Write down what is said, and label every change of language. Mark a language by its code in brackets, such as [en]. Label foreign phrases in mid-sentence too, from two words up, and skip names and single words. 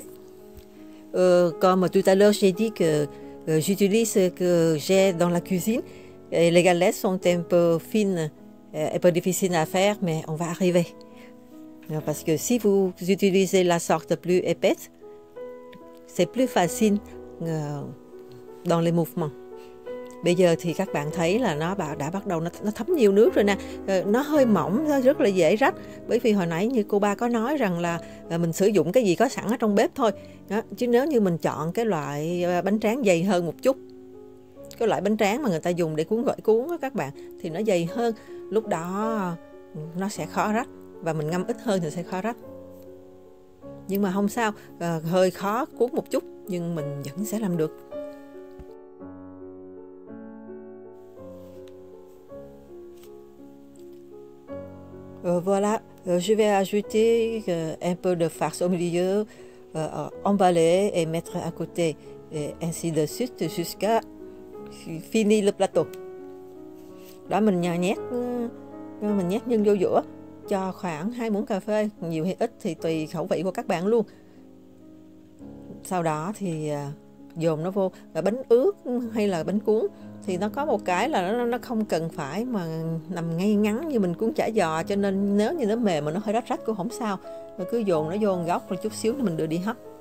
[fr] Comme tout à l'heure, j'ai dit que j'utilise ce que j'ai dans la cuisine. Et les galettes sont un peu fines, un peu difficiles à faire, mais on va arriver. Parce que si vous utilisez la sorte plus épaisse, c'est plus facile dans les mouvements. [vi] Bây giờ thì các bạn thấy là nó đã bắt đầu nó thấm nhiều nước rồi nè. Nó hơi mỏng, nó rất là dễ rách. Bởi vì hồi nãy như cô ba có nói rằng là mình sử dụng cái gì có sẵn ở trong bếp thôi. Đó. Chứ nếu như mình chọn cái loại bánh tráng dày hơn một chút, cái loại bánh tráng mà người ta dùng để cuốn gỏi cuốn đó các bạn, thì nó dày hơn. Lúc đó nó sẽ khó rách, và mình ngâm ít hơn thì sẽ khó rách. Nhưng mà không sao, hơi khó cuốn một chút nhưng mình vẫn sẽ làm được. [fr] Voilà, je vais ajouter un peu de farce au milieu, emballer et mettre à côté, et ainsi de suite jusqu'à finir le plateau. [vi] Đó, mình nhét nhân vô giữa, cho khoảng 2 muỗng cà phê, nhiều hay ít thì tùy khẩu vị của các bạn luôn. Sau đó thì dồn nó vô. Bánh ướt hay là bánh cuốn thì nó có một cái là nó không cần phải mà nằm ngay ngắn như mình cuốn chả giò, cho nên nếu như nó mềm mà nó hơi rách rách cũng không sao, rồi cứ dồn nó vô một góc rồi chút xíu nữa mình đưa đi hấp.